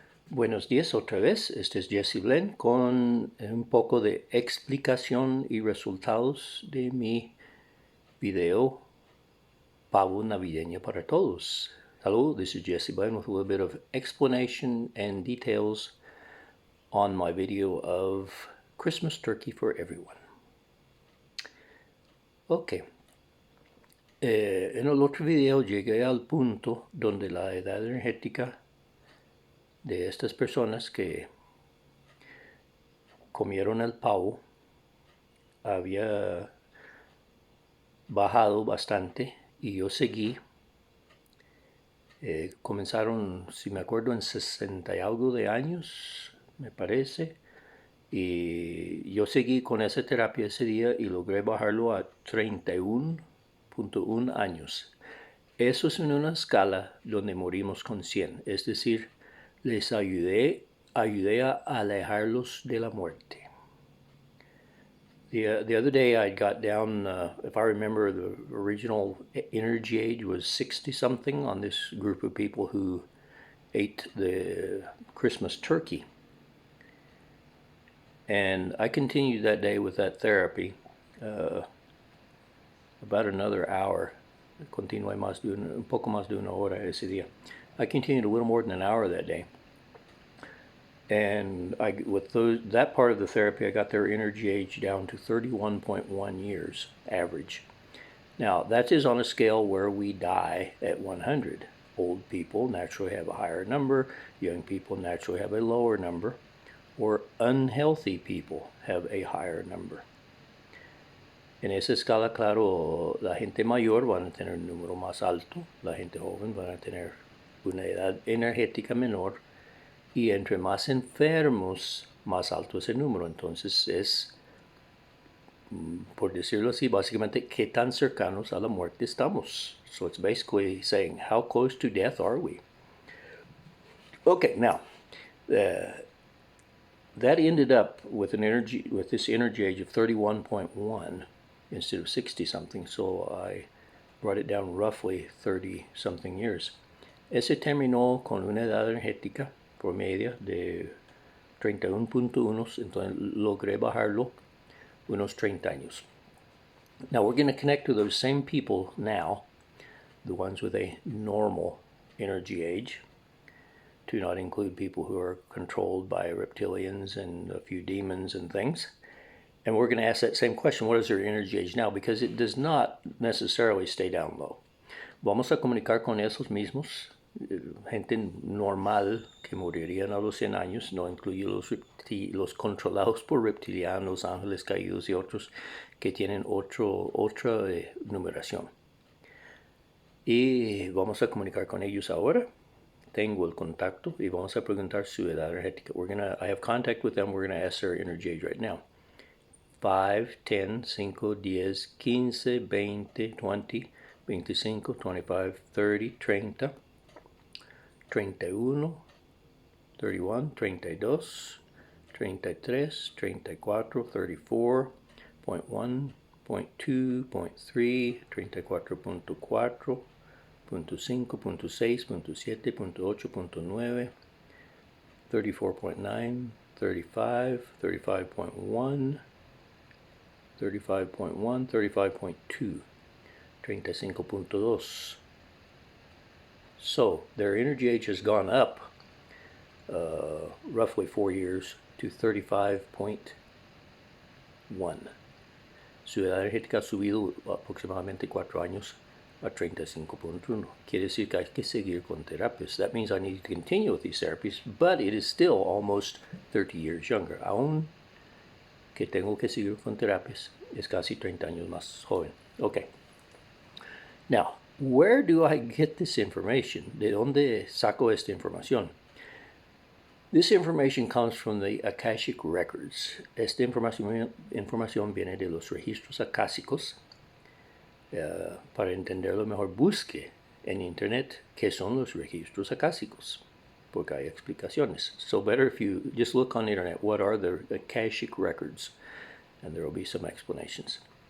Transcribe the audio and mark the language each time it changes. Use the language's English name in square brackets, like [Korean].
[Spanish] Buenos días otra vez, este es Jesse Glenn con un poco de explicación y resultados de mi video Pavo Navideño para Todos. [English] Hello, this is Jesse Glenn with a little bit of explanation and details on my video of Christmas turkey for everyone. [Spanish] Ok, en el otro video llegué al punto donde la edad energética de estas personas que comieron el pavo había bajado bastante y yo seguí. Comenzaron, si me acuerdo, en 60 y algo de años, me parece, y yo seguí con esa terapia ese día y logré bajarlo a 31.1 años. Eso es en una escala donde morimos con 100, es decir, les ayudé a alejarlos de la muerte. [English] The other day I got down, if I remember, the original energy age was 60 something on this group of people who ate the Christmas turkey. And I continued that day with that therapy, about another hour. [Spanish] Continué un poco más de una hora ese día. [English] I continued a little more than an hour that day. And with that part of the therapy, I got their energy age down to 31.1 years average. Now, that is on a scale where we die at 100. Old people naturally have a higher number, young people naturally have a lower number, or unhealthy people have a higher number. [Spanish] En esa escala, claro, la gente mayor van a tener un número más alto, la gente joven van a tener una edad energética menor, y entre más enfermos, más alto es el número. Entonces es, por decirlo así, básicamente qué tan cercanos a la muerte estamos. [English] So it's basically saying, how close to death are we? Okay, now, that ended up with this energy age of 31.1 instead of 60 something, so I brought it down roughly 30 something years. [Spanish] Ese terminó con una edad energética promedio de 31.1, entonces logré bajarlo unos 30 años. [English] Now we're going to connect to those same people now, the ones with a normal energy age, to not include people who are controlled by reptilians and a few demons and things. And we're going to ask that same question, what is their energy age now? Because it does not necessarily stay down low. [Spanish] Vamos a comunicar con esos mismos, gente normal que morirían a los 100 años, no incluye los controlados por reptilianos, ángeles caídos y otros que tienen otra numeración. Y vamos a comunicar con ellos ahora. Tengo el contacto y vamos a preguntar su edad energética. [English] I have contact with them. We're going to ask their energy age right now. 5, 10, 5, 10, 15, 20, 20, 25, 25, 30, 30, 31, 31, 32, 33, 34, 34, 0.1, 0.2, 0.3, 34.4, 0.5, 0.6, 0.7, 0.8, 0.9, 34.9, 35, 35.1, 35.1, 35.2, 35.2. So their energy age has gone up roughly 4 years to 35.1. [Spanish] Su edad energética ha subido aproximadamente 4 años a 35.1. Quiere decir que hay que seguir con terapias. [English] That means I need to continue with these therapies, but it is still almost 30 years younger. [Spanish] Aún que tengo que seguir con terapias, es casi 30 años más joven. [English] Okay. Now, where do I get this information? [Spanish] ¿De dónde saco esta información? [English] This information comes from the Akashic Records. [Spanish] Esta información viene de los registros acásicos. Para entenderlo mejor, busque en Internet qué son los registros acásicos, porque hay explicaciones. [English] So better if you just look on the Internet, what are the Akashic Records? And there will be some explanations.